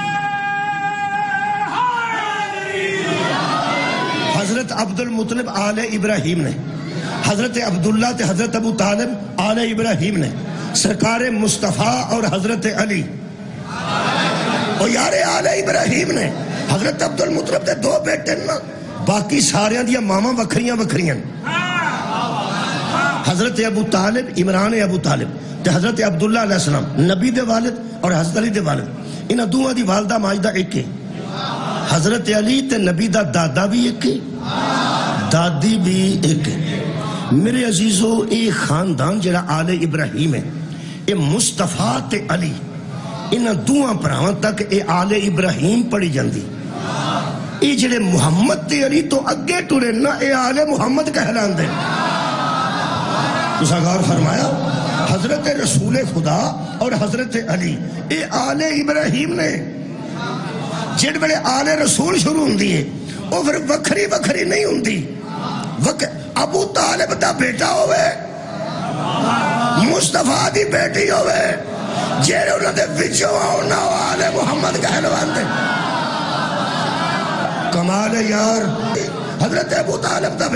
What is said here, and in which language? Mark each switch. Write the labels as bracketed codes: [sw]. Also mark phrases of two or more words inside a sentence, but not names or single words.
[pa] حضرت عبد المطلب آل ابراہیم نے، حضرت عبداللہ تے حضرت ابو طالب آل ابراہیم نے، سرکار مصطفیٰ اور حضرت علی اور یار آل ابراہیم نے۔ حضرت عبد المطلب تے دو بیٹے نا، باقی ساریاں دیا ماما وکھریاں وکھریاں، حضرت ابو طالب عمران ابو طالب تے حضرت عبداللہ [ar] علیہ السلام [pa] نبی دے والد اور حضرت علی دے والد، انہاں دوہاں دی والدہ ماجدہ ایک ہے۔ حضرت علی تے نبی دا دادا بھی ایک ہے، دادی بھی ایک ہے۔ میرے عزیزو اے خاندان جڑا آل ابراہیم ہے، اے مصطفیٰ تے علی انہاں دوہاں پراواں تک اے آل ابراہیم پڑھی جاندی۔ اے جڑے محمد تے علی تو اگے ٹرے نا، اے آل محمد کہلان دے۔ غور فرمایا حضرت رسول خدا اور حضرت علی اے آل ابراہیم نے۔ جڑ بڑے آل رسول شروع ہوندی ہے وہ پھر وکھری وکھری نہیں ہوندی۔ ابو طالب دا بیٹا ہوئے، مصطفیٰ دی بیٹی ہوئے، جیڑے انہوں نے وچوں آنا آل محمد کہلواندے کمال ہے یار حضرت ابو طالب دا